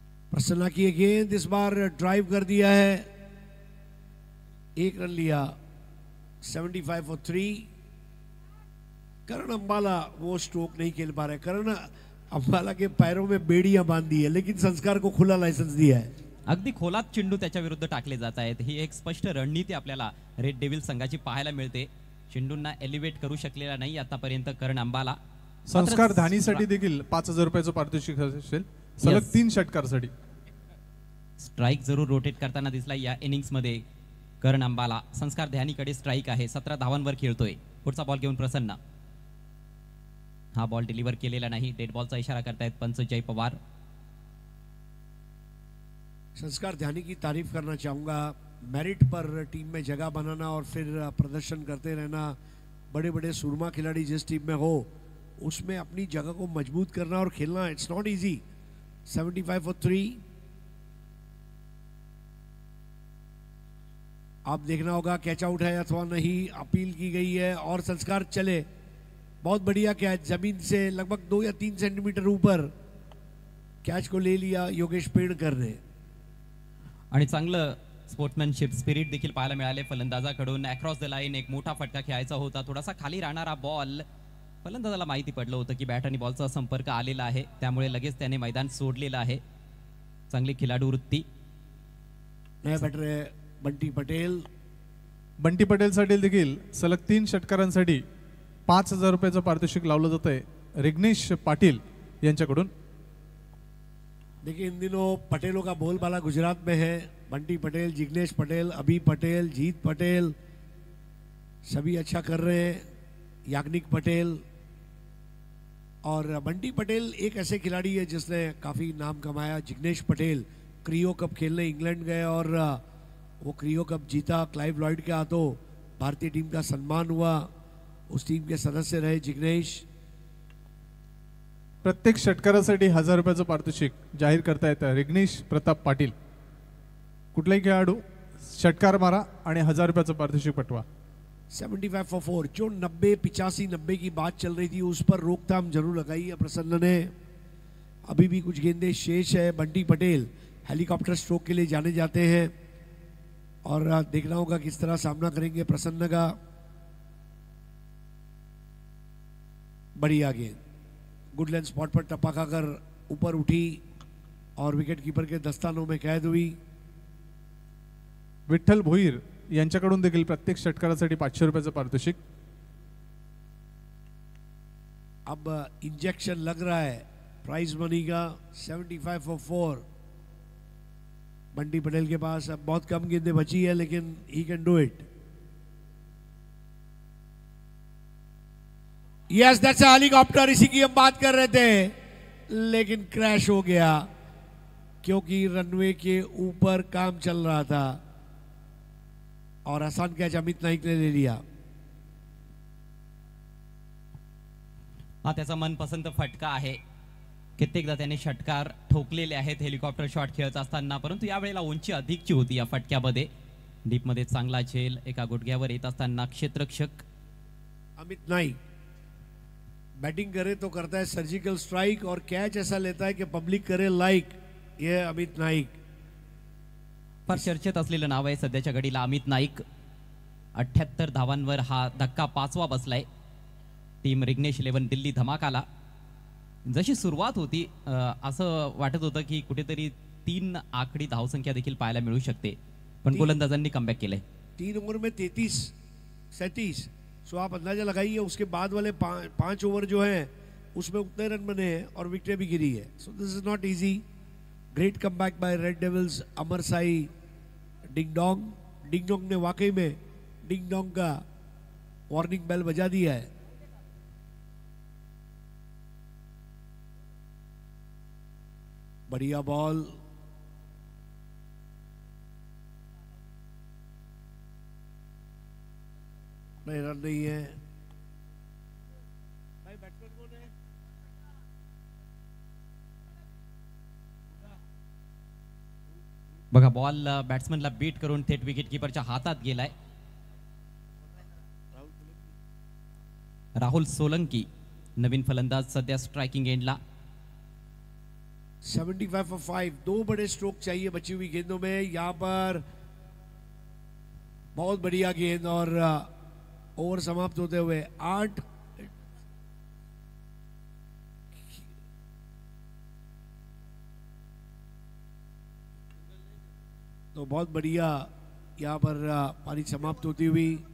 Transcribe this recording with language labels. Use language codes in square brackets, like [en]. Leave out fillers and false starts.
[hi] प्रसन्ना की गेंद इस बार ड्राइव कर दिया है, 1 रन लिया. 75 for 3. करण अंबाला वो स्ट्रोक नहीं खेल पा रहे. करण अंबाला के पैरों में बेड़ियां बांध दी है, लेकिन संस्कार को खुला लाइसेंस दिया है. [mr] अगदी खोलात चेंडू त्याच्या विरुद्ध टाकले जात आहेत. ही एक स्पष्ट रणनीती आपल्याला रेड डेव्हिल संघाची पाहायला मिळते. चेंडूंना एलिव्हेट करू शकलेला नाही आतापर्यंत करण अंबाला. संस्कार धानीसाठी देखील 5,000 रुपयाचं पारितोषिक असेल सलग 3 षटकारसाठी. स्ट्राइक जरूर रोटेट करताना दिसला या इनिंग्स मध्ये करण अंबाला. संस्कार ध्यानीकडे स्ट्राइक आहे, 17 धावांवर खेळतोय. पुढचा बॉल घेऊन प्रसन्न. हा बॉल डिलिव्हर केलेला नाही. डेड बॉलचा इशारा करतायत पंच जय पवार. [hi] संस्कार ध्यानी की तारीफ करना चाहूंगा. मेरिट पर टीम में जगह बनाना और फिर प्रदर्शन करते रहना. बड़े बड़े सुरमा खिलाड़ी जिस टीम में हो उसमें अपनी जगह को मजबूत करना और खेलना, [en] It's not easy. 75 for 3. [hi] आप देखना होगा कैच आउट है अथवा नहीं. अपील की गई है और संस्कार चले. बहुत बढ़िया कैच, जमीन से लगभग 2 या 3 सेंटीमीटर ऊपर कैच को ले लिया योगेश पेड़कर ने. [mr] आणि चांगलं स्पोर्ट्समॅनशिप स्पिरिट देखील पाहायला मिळाले फलंदाजाकडून. अक्रॉस द लाईन एक मोठा फटका खेळायचा होता. थोडासा खाली राहणारा बॉल, फलंदाजाला माहिती पडलं होतं की बॅट आणि बॉलचा संपर्क आलेला आहे, त्यामुळे लगेच त्याने मैदान सोडलेलं आहे. चांगली खिलाडू वृत्ती. नया बॅटर आहे बंटी पटेल. बंटी पटेलसाठी देखील सलग 3 षटकारांसाठी 5,000 रुपयाचं पारितोषिक लावलं जात आहे रिग्नेश पाटील यांच्याकडून. [hi] देखिए इन दिनों पटेलों का बोलबाला गुजरात में है। बंटी पटेल, जिग्नेश पटेल, अभी पटेल, जीत पटेल सभी अच्छा कर रहे हैं। याग्निक पटेल और बंटी पटेल एक ऐसे खिलाड़ी है जिसने काफ़ी नाम कमाया। जिग्नेश पटेल क्रियो कप खेलने इंग्लैंड गए और वो क्रियो कप जीता। क्लाइव लॉयड के हाथों भारतीय टीम का सम्मान हुआ। उस टीम के सदस्य रहे जिग्नेश। [mr] प्रत्येक षटकारासाठी 1000 रुपयाचं पारितोषिक जाहीर करता येतं। रिग्नेश प्रताप पाटील, कुठलाही खेळाडू षटकार मारा आणि 1000 रुपयाचं पारितोषिक पटवा। [hi] 75 for 4 जो 90, 85, 90 की बात चल रही थी उस पर रोकथाम जरूर लगाई है प्रसन्न ने। अभी भी कुछ गेंदें शेष है। बंटी पटेल हेलीकॉप्टर स्ट्रोक के लिए जाने जाते हैं और देखना होगा किस तरह सामना करेंगे प्रसन्न का। बढ़िया गेंद, गुड लेंथ स्पॉट पर टप्पा खाकर ऊपर उठी और विकेट कीपर के दस्तानों में कैद हुई। [mr] विठ्ठल भोईर यांच्याकडून देखील प्रत्येक षटकारासाठी 500 रुपयाचं पारितोषिक। [hi] अब इंजेक्शन लग रहा है प्राइज मनी का। 75 for 4 बंटी पटेल के पास अब बहुत कम गेंदें बची है लेकिन [en] He can do it. Yes that's a helicopter, [hi] इसी की हम बात कर रहे थे लेकिन क्रैश हो गया क्योंकि रनवे के ऊपर काम चल रहा था और आसान कैच अमित नाईक ने ले लिया। [mr] हा त्याचा मनपसंत फटका आहे। कित्येकदा त्याने षटकार ठोकलेले आहेत हेलिकॉप्टर शॉट खेळत असताना, परंतु यावेळेला उंची अधिकची होती या फटक्यामध्ये। डीपमध्ये चांगला झेल, एका गुडघ्यावर येत असताना क्षेत्ररक्षक [hi] अमित नाईक बैटिंग करे तो करता है सर्जिकल स्ट्राइक और कैच ऐसा लेता है कि पब्लिक करे लाइक। ये अमित नाईक [mr] फार चर्चेत असलेलं नाव आहे सध्याच्या घडीला अमित नाईक। 78 धावांवर हा धक्का 5वा बसलाय। टीम रिग्नेश 11 दिल्ली धमाकाला जशी सुरुवात होती असं वाटत होतं की कुठेतरी 3 आकडी धावसंख्या देखील पाहायला मिळू शकते, पण गोलंदाजांनी कमबॅक केलंय। [hi] 3 ओवर में 33, 37, सो आप अंदाजा लगाइए उसके बाद वाले 5 ओवर जो हैं उसमें उतने रन बने हैं और विकेटें भी गिरी है। [en] So this is not easy. Great comeback by Red Devils. [hi] Amar Sai ding dong ने वाकई में डिंग डोंग का वार्निंग बेल बजा दिया है। बढ़िया बॉल, नहीं रन नहीं है। भाई बैट्समैन कौन है? [mr] बघा बॉल बॅट्समनला बीट करून थेट विकेट कीपरच्या हातात गेलाय। राहुल सोलंकी नवीन फलंदाज सध्या स्ट्राइकिंग एंडला। [hi] 75 for 5 दो बड़े स्ट्रोक चाहिए बची हुई गेंदों में। यहां पर बहुत बढ़िया गेंद और ओवर समाप्त होते हुए 8 तो बहुत बढ़िया यहां पर पारी समाप्त होती हुई।